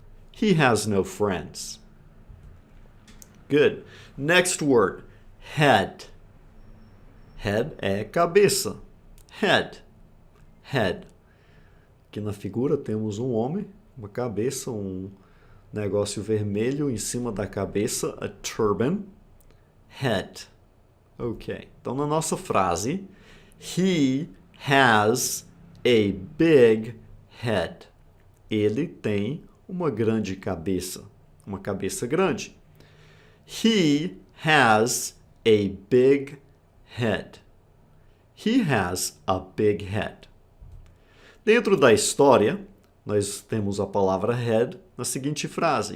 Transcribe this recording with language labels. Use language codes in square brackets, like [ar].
[en] He has no friends. Good. Next word. Head. [pt] Head é cabeça. Head. Head. Aqui na figura temos um homem, uma cabeça, um negócio vermelho em cima da cabeça, a turban. [en] Head. Ok. [pt] Então, na nossa frase, [en] he has a big head. [pt] Ele tem uma grande cabeça. Uma cabeça grande. [en] He has a big head. He has a big head. [pt] Dentro da história, nós temos a palavra head na seguinte frase.